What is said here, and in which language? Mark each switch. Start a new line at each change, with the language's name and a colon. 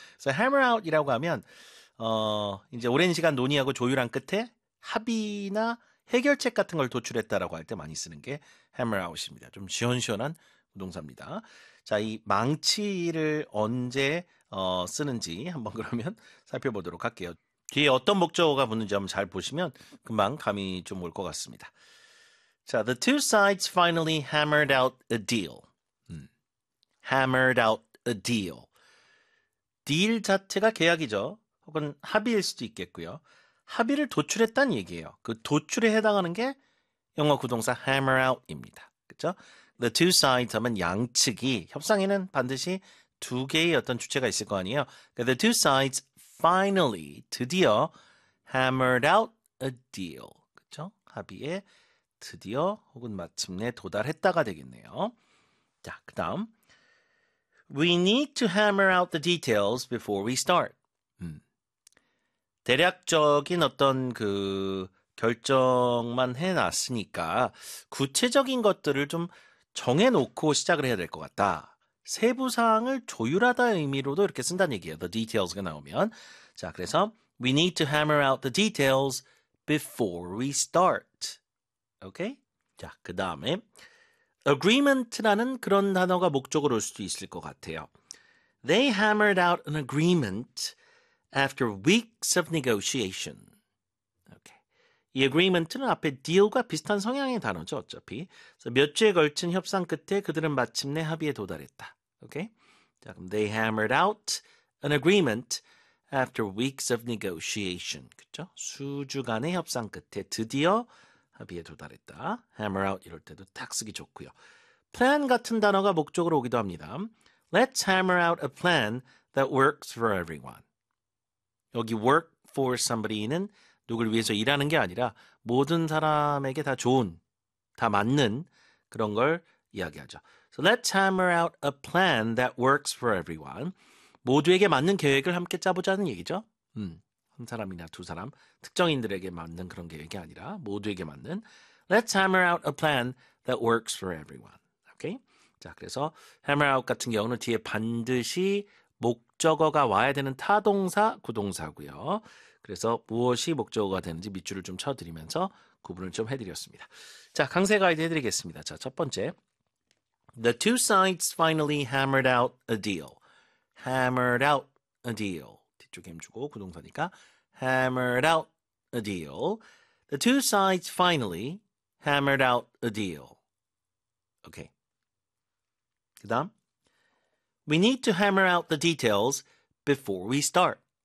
Korean: 그래서 hammer out이라고 하면 이제 오랜 시간 논의하고 조율한 끝에 합의나 해결책 같은 걸 도출했다라고 할때 많이 쓰는 게 hammer out입니다. 좀 시원시원한 부동사입니다. 자, 이 망치를 언제 쓰는지 한번 그러면 살펴보도록 할게요. 뒤에 어떤 목적어가 붙는지 한번 잘 보시면 금방 감이 좀올것 같습니다.
English: 자, the two sides finally hammered out a deal. Hammered out a deal. deal
Korean: 자체가 계약이죠. 혹은 합의일 수도 있겠고요. 합의를 도출했다는 얘기예요. 그 도출에 해당하는 게 영어 구동사 hammer out입니다. 그렇죠?
English: The two sides
Korean: 하면 양측이, 협상에는 반드시 두 개의 어떤 주체가 있을 거 아니에요.
English: The two sides finally,
Korean: 드디어
English: hammered out a deal.
Korean: 그렇죠? 합의에 드디어 혹은 마침내 도달했다가 되겠네요. 자, 그 다음.
English: We need to hammer out the details before we start.
Korean: 대략적인 어떤 그 결정만 해놨으니까 구체적인 것들을 좀 정해놓고 시작을 해야 될것 같다. 세부 사항을 조율하다 의미로도 이렇게 쓴다는 얘기예요. The details가 나오면. 자, 그래서
English: We need to hammer out the details before we start. Okay?
Korean: 자, 그 다음에 Agreement라는 그런 단어가 목적으로 올 수도 있을 것 같아요.
English: They hammered out an agreement after weeks of negotiation.
Korean: Okay. 이 agreement는 앞에 deal과 비슷한 성향의 단어죠, 어차피. 그래서 몇 주에 걸친 협상 끝에 그들은 마침내 합의에 도달했다.
English: Okay?
Korean: 자, 그럼
English: they hammered out an agreement after weeks of negotiation.
Korean: 그렇죠? 수주간의 협상 끝에 드디어 합의에 도달했다. hammer out 이럴 때도 딱 쓰기 좋고요. plan 같은 단어가 목적으로 오기도 합니다.
English: Let's hammer out a plan that works for everyone.
Korean: 여기 work for somebody는 누굴 위해서 일하는 게 아니라 모든 사람에게 다 좋은, 다 맞는 그런 걸 이야기하죠.
English: So let's hammer out a plan that works for everyone.
Korean: 모두에게 맞는 계획을 함께 짜보자는 얘기죠. 한 사람이나 두 사람, 특정인들에게 맞는 그런 계획이 아니라 모두에게 맞는
English: Let's hammer out a plan that works for everyone.
Korean: Okay? 자, 그래서 hammer out 같은 경우는 뒤에 반드시 목적어가 와야 되는 타동사, 구동사고요. 그래서 무엇이 목적어가 되는지 밑줄을 좀 쳐드리면서 구분을 좀 해드렸습니다. 자, 강세 가이드 해드리겠습니다. 자, 첫 번째.
English: The two sides finally hammered out a deal. Hammered out a deal.
Korean: 뒤쪽에 힘주고 구동사니까
English: hammered out a deal. The two sides finally hammered out a deal.
Korean: 오케이. 그다음
English: We need to hammer out the details before we start.